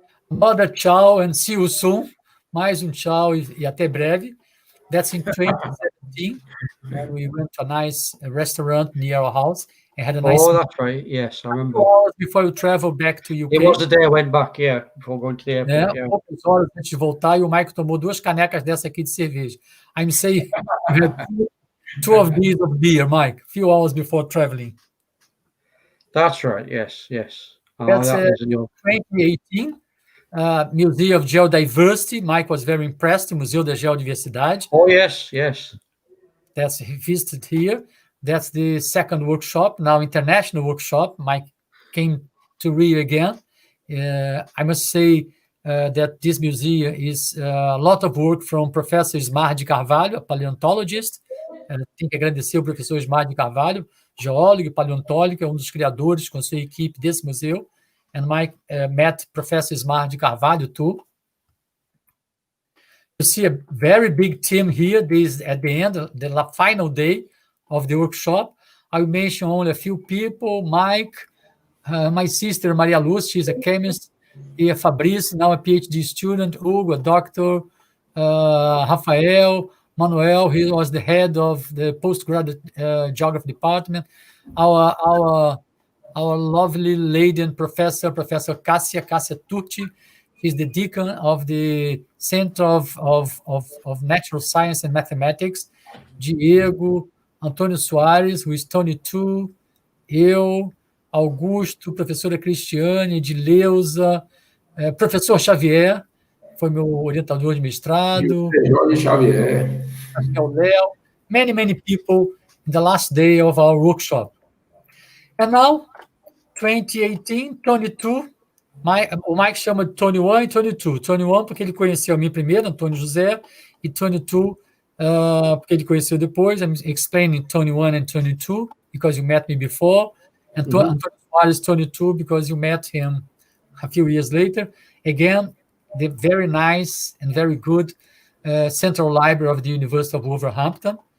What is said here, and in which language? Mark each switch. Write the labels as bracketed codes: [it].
[en] Another ciao and see you soon. [pt] Mais ciao e até breve. [en] That's in 2017. And we went to a nice restaurant near our house and had a nice. Oh, that's right. Yes, I remember. 2 hours before you travel back to UK. It was the day I went back, before going to the airport. [pt] Poucas horas antes de voltar, e o Mike tomou 2 canecas dessa aqui de cerveja. [en] I'm saying you had 2 of these of beer, Mike, few hours before traveling. That's right. Yes. That's 2018. Museum of Geodiversity. Mike was very impressed. Museu da Geodiversidade. Oh, yes. That's visited here. That's the second workshop, now international workshop. Mike came to Rio again. I must say that this museum is a lot of work from Professor Ismar de Carvalho, a paleontologist. [pt] Tem que agradecer o professor Ismar de Carvalho, geólogo e paleontólogo, é um dos criadores com sua equipe desse museu. [en] And Mike met Professor Ismar de Carvalho too. You see a very big team here. This at the end, the final day of the workshop. I will mention only a few people. Mike, my sister Maria Luz, she's a chemist. Here Fabrice, now a PhD student. Hugo, a doctor. Rafael, Manuel, he was the head of the postgraduate geography department. Our lovely lady and Professor Cassia Turci. She's the deacon of the Center of Natural Science and Mathematics. Diego, Antônio Soares, who is Tony too. [pt] Eu, Augusto, professora Cristiane, Edileuza, professor Xavier, foi meu orientador de mestrado. Jorge Xavier. Acho que é o Léo. [en] Many people in the last day of our workshop. And now, [pt] 2018, 22, o Mike chama de 21 e 22. 21 porque ele conheceu a mim primeiro, Antônio José, e 22 porque ele conheceu depois. [en] I'm explaining 21 and 22 because you met me before. And Antônio Soares 22 because you met him a few years later. Again, the very nice and very good Central Library of the University of Wolverhampton.